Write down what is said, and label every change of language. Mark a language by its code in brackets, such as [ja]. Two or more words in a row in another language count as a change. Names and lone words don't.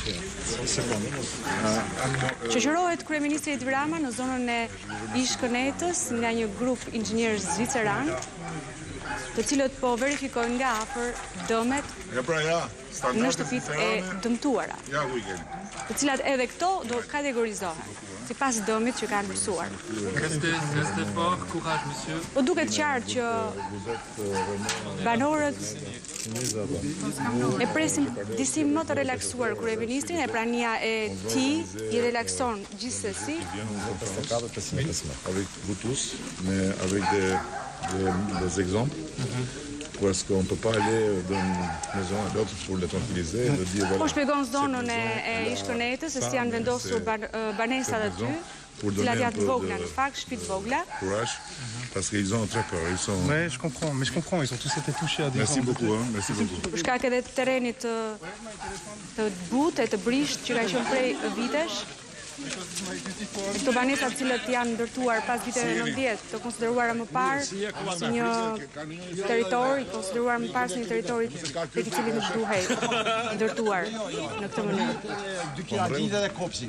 [sq] Shoqërohet kryeministri Edi Rama në zonën e ish-kënetës nga një grup inxhinierësh zviceran, të cilët po verifikojnë nga afër dëmet në shtëpitë e dëmtuara, të cilat edhe këto do kategorizohen sipas dëmit që kanë mësuar. [fr] Restez fort, courage, monsieur. [sq] Po duket qartë që banorët e presin disi më të relaksuar kryeministrin, e prania e tij i relakson gjithsesi. [fr] Avec vous tous, mais avec des exemples. parce qu'on ne peut pas aller d'une maison à l'autre pour le tranquilliser, de dire voilà. [sq] Po shpjegon zonën e ish-kënetës, se si janë vendosur banesat aty, cilat janë të vogla në fakt, shtëpi të vogla. [fr] Courage, parce qu'ils ont très peur. Mais je comprends, ils ont tous été touchés à des Merci beaucoup, hein, merci beaucoup. [sq] Për shkak edhe të terenit të butë e të brisht që ka qenë prej vitesh. Këto banesat cilët janë ndërtuar pas viteve 90, të konsideruara më parë si një territor, konsideruar më parë si një territor tek i cili nuk duhej ndërtuar në këtë mënyrë.